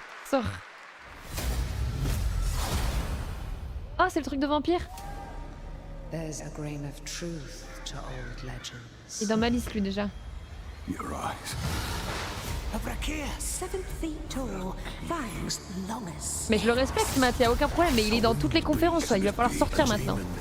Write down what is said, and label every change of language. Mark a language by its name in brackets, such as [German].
[French] Sors. Oh, c'est le truc de vampire. [English] There's a grain of truth to old legends. [French] Il est dans ma liste lui déjà. [English] Your eyes. A brachia, 7 feet tall, fangs longest. [French] Mais je le respecte, Matt, y'a aucun problème, mais il est dans toutes les conférences, là. Il va falloir sortir maintenant.